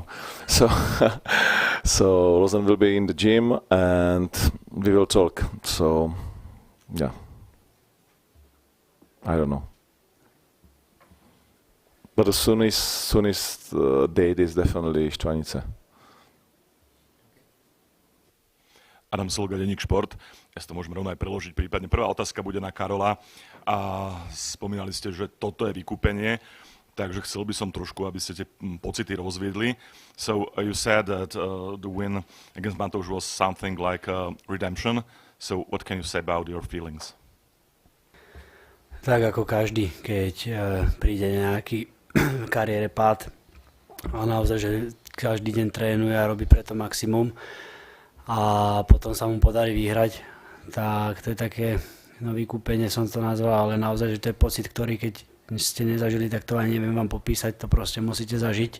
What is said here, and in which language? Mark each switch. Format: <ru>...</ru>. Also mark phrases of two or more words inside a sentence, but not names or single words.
<en>So, so Lausanne will be in the gym and we will talk. So, yeah. I don't know. But the soonest date is definitely Štvanice.</en> <sk>Adam Solga, denník Šport. Ja si to môžem rovno aj preložiť. Prípadne prvá otázka bude na Karola. A spomínali ste, že toto je vykúpenie, takže chcel by som trošku, aby ste tie pocity rozviedli.</sk> <en>So you said that the win against Matouš was something like redemption. So what can you say about your feelings?</en> <sk>Tak ako každý, keď príde nejaký kariére pád a naozaj, že každý deň trénuje a robí preto maximum a potom sa mu podarí vyhrať, tak to je také vykúpenie, som to nazval, ale naozaj, že to je pocit, ktorý keď ste nezažili, tak to ani neviem vám popísať, to proste musíte zažiť.</sk>